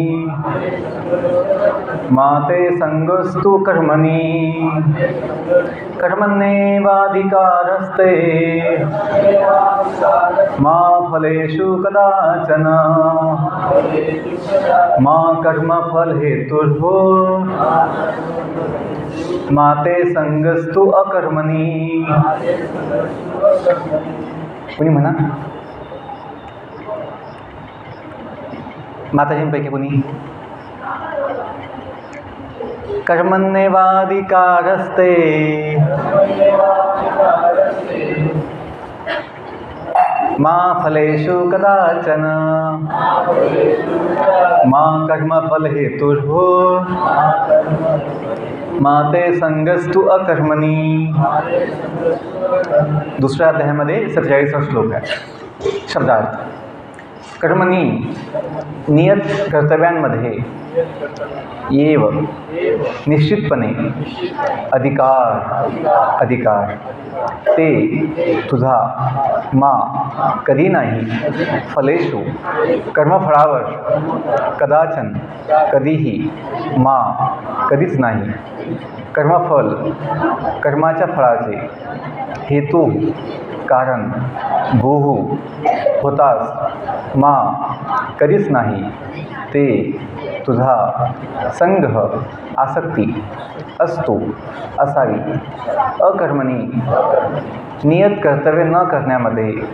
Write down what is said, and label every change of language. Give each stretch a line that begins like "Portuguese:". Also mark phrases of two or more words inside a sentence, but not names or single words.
Sanskrit: मा ते संगस्तु कर्मणि कर्मण्येवाधिकारस्ते मा फलेषु कदाचन मा कर्मफलहेतुर्भूः मा ते संगस्तु अकर्मणि.
Marathi: कुणी म्हणा, माताजींपैकी कुणी?
Sanskrit: कर्मण्येवाधिकारस्ते मा फलेषु कदाचन मा कर्मफलहेतुर्भूः मा ते संगस्तु अकर्मणि.
Marathi: दुसऱ्या अध्यायामध्ये 47वा श्लोक आहे. शब्दार्थ: कर्मणी नियत कर्तव्यांमध्ये येव निश्चितपणे अधिकार ते तुझा मा कधी नाही फलेषु कर्मफळावर कदाचन कधीही मा कधीच नाही कर्मफल कर्माच्या फळाचे हेतू कारण भूहू होतास मा कधीच नाही ते तुझा संघ आसक्ती असतो असावी अकर्मणी नियत कर्तव्य न करण्यामध्ये.